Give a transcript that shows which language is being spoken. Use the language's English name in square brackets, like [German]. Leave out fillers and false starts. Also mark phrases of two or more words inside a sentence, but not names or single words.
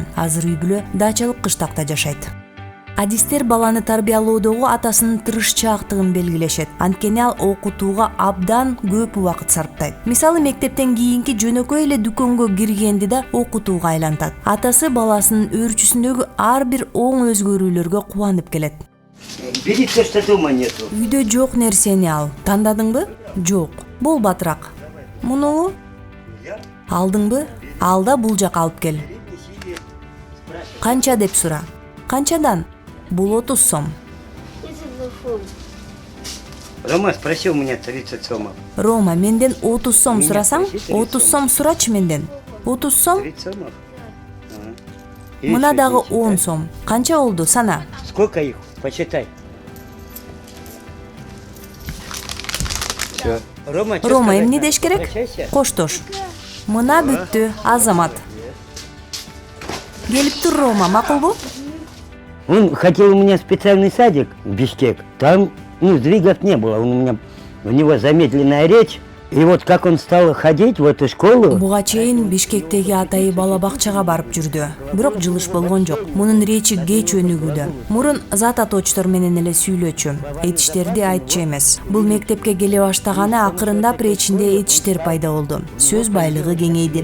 [Kyrgyz] Азыр үй-бүлө дачалык кыштакта жашайт. Адистер баланы тарбиялоодогу атасынын тырышчаактыгын белгилешет. Анткени ал окутууга абдан көп убакыт сарптайт. Мисалы, мектептен кийинки жөнөкөй эле дүкөнгө киргенди да окутууга айлантат. Атасы баласынын өөрчүсүндөгү ар бир оң өзгөрүүлөргө кубанып келет. [Russian] Бери то, что дома нету. [Kyrgyz] Үйдө жок нерсени ал. Тандадыңбы? Жок. Болбатыраак. Муну алдыңбы? Ал да бул жака алып кел. Канча деп сура. Канчадан? Бул 30 сом. [Russian] Рома спросил меня 30 сомов. [Kyrgyz] Рома, менден 30 сом сурасаң, 30 сом сурачы менден. 30 сом? [Russian] 30 сомов. [Kyrgyz] Мына дагы 10 сом. Канча болду, сана? [Russian] Сколько их? Посчитай. Всё. [Kyrgyz] Рома, эмне деш керек? Коштош. Мына бүттү, Азамат. Келип тур, Рома, макулбу? [Russian] Он хотел у меня специальный садик, Бишкек. Там, сдвигов не было. У него замедленная речь, И вот как он стал ходить в эту школу, [Kyrgyz] Буга чейин Бишкектеги атайы бала бакчага барып жүрдү. Бирок жылыш болгон жок. Мунун речи кеч өнүгүүдө. Мурун зат атоочтор менен эле сүйлөчү. Этиштерди айтчу эмес. Бул мектепке келе баштаганы акырындап речинде этиштер пайда болду. Сөз байлыгы кеңейди.